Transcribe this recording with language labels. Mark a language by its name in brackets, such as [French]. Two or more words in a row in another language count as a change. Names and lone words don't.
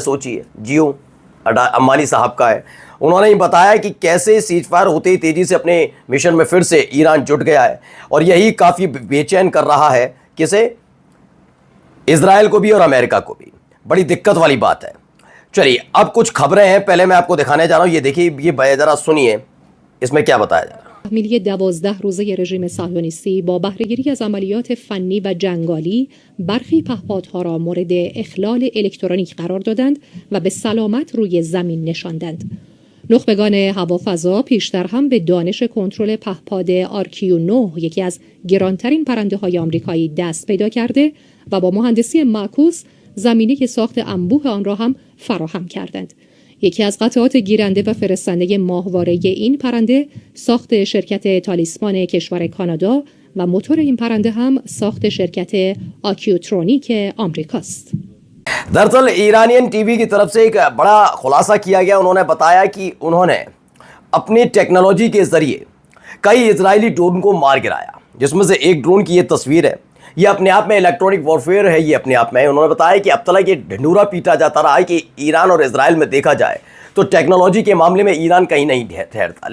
[Hindi] सोचिए, जियो अंबानी साहब का है। उन्होंने ही बताया कि कैसे [English] cease fire [Hindi] होते ही तेजी से अपने मिशन में फिर से ईरान जुट गया है और यही काफ़ी बेचैन कर रहा है किसे, इजराइल को भी और अमेरिका को भी। बड़ी दिक्कत वाली बात है। चलिए अब कुछ खबरें हैं, पहले मैं आपको दिखाने जा रहा हूं। ये देखिए, ये जरा सुनिए इसमें क्या बताया जा रहा है। [Persian] تحمیلی 12 روزه رژیم صهیونیستی با بهره‌گیری از عملیات فنی و جنگالی برخی پهپادها را مورد اخلال الکترونیک قرار دادند و به سلامت روی زمین نشاندند. نخبگان هوافضا پیشتر هم به دانش کنترل پهپاد RQ-9، یکی از گرانترین پرنده‌های آمریکایی، دست پیدا کرده و با مهندسی معکوس زمینه ساخت انبوه آن را هم فراهم کردند. یکی از قطعات گیرنده و فرستنده ماهواره این پرنده ساخت شرکت تالیسمان کشور کانادا و موتور این پرنده هم ساخت شرکت آکیوترونیک آمریکاست. [Hindi] दरअसल ईरानियन टीवी की तरफ से एक बड़ा खुलासा किया गया। उन्होंने बताया कि उन्होंने अपनी टेक्नोलॉजी के जरिए कई इजरायली ड्रोन को मार गिराया, जिसमें से एक ड्रोन की ये तस्वीर है। ये अपने आप में [English] electronic warfare [Hindi] है। ये अपने आप में उन्होंने बताया कि अब तक ये ढिंढूरा पीटा जाता रहा है कि ईरान और इजराइल में देखा जाए तो टेक्नोलॉजी के मामले में ईरान कहीं नहीं ठहरता।